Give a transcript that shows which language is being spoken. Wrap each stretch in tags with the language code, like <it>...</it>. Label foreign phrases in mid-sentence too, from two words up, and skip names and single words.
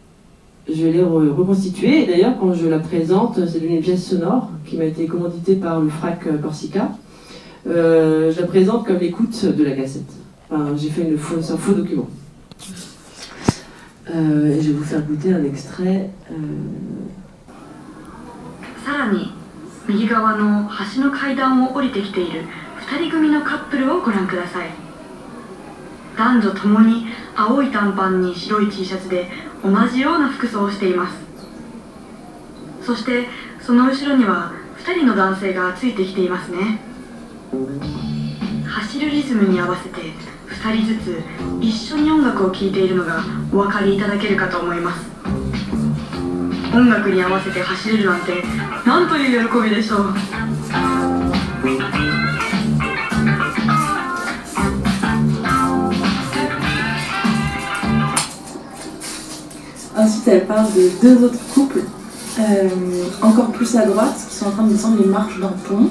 <fr>Et d'ailleurs, quand je la présente, c'est une pièce sonore qui m'a été commanditée par le FRAC Corsica. Je la présente comme l'écoute de la cassette. Enfin, j'ai fait un faux document. Et je vais vous faire goûter un extrait.</fr> <ja>さらに右側の橋の階段を降りてきている2人組のカップルをご覧ください。男女ともに青い短パンに白い T シャツで同じような服装をしています。そしてその後ろには2人の男性がついてきていますね。走るリズムに合わせて2人ずつ一緒に音楽を聴いているのがお分かりいただけるかと思います。音楽に合わせて走れるなんてなんという喜びでしょう。</ja> <fr>Ensuite, elle parle de deux autres couples, encore plus à droite, qui sont en train de descendre les marches d'un pont.</fr>